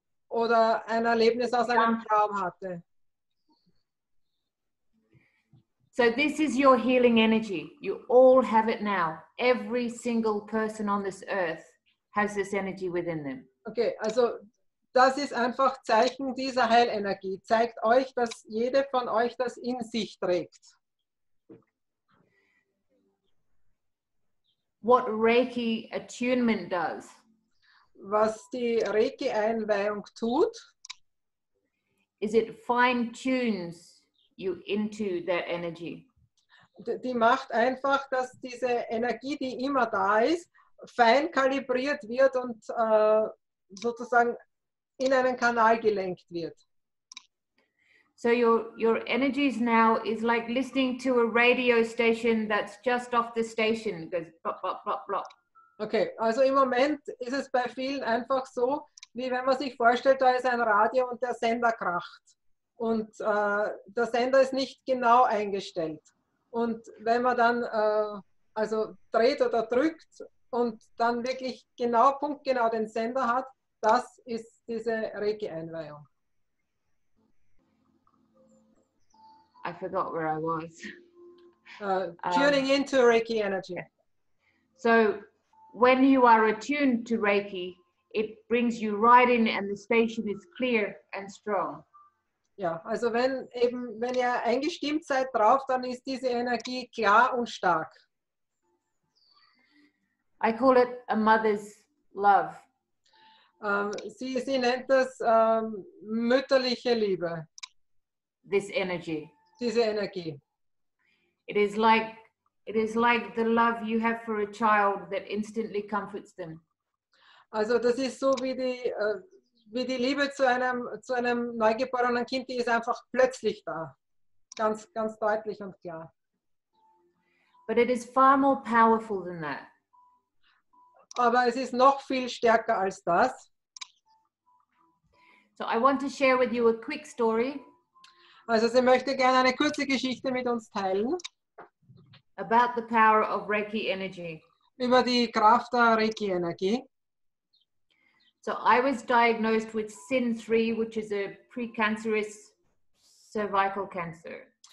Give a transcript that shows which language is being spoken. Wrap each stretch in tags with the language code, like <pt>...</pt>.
<de>Oder ein Erlebnis aus einem Traum hatte?</de> <en>So this is your healing energy. You all have it now. Every single person on this earth has this energy within them.</en> <de>Okay, also das ist einfach Zeichen dieser Heilenergie. Zeigt euch, dass jede von euch das in sich trägt.</de> <en>What Reiki attunement does.</en> <de>Was die Reiki-Einweihung tut,</de> <en>is it fine-tunes you into that energy.</en> <de>Die macht einfach, dass diese Energie, die immer da ist, fein kalibriert wird und sozusagen in einen Kanal gelenkt wird.</de> <en>So your energies now is like listening to a radio station that's just off the station. It goes blop, blop, blop, blop.</en> <de>Okay, also im Moment ist es bei vielen einfach so, wie wenn man sich vorstellt, da ist ein Radio und der Sender kracht. Und der Sender ist nicht genau eingestellt. Und wenn man dann also dreht oder drückt und dann wirklich genau, punktgenau den Sender hat, das ist diese Reiki-Einweihung.</de> <en>I forgot where I was. Tuning into Reiki Energy. So when you are attuned to Reiki, it brings you right in and the station is clear and strong.</en> <de>Ja, also wenn ihr eingestimmt seid drauf, dann ist diese Energie klar und stark.</de> <en>I call it a mother's love.</en> <de>Sie nennt das mütterliche Liebe.</de> <en>This energy.</en> <de>Diese Energie.</de> <en>It is like the love you have for a child that instantly comforts them.</en> <de>Also das ist so wie die Liebe zu einem neugeborenen Kind, die ist einfach plötzlich da. Ganz, ganz deutlich und klar.</de> <en>But it is far more powerful than that.</en> <de>Aber es ist noch viel stärker als das.</de> <en>So I want to share with you a quick story.</en> <de>Also sie möchte gerne eine kurze Geschichte mit uns teilen.</de> <en>About the power of Reiki energy.</en> <de>Über die Kraft der Reiki-Energie.</de> <en>So I was diagnosed with SIN3, which is a precancerous cervical cancer.</en>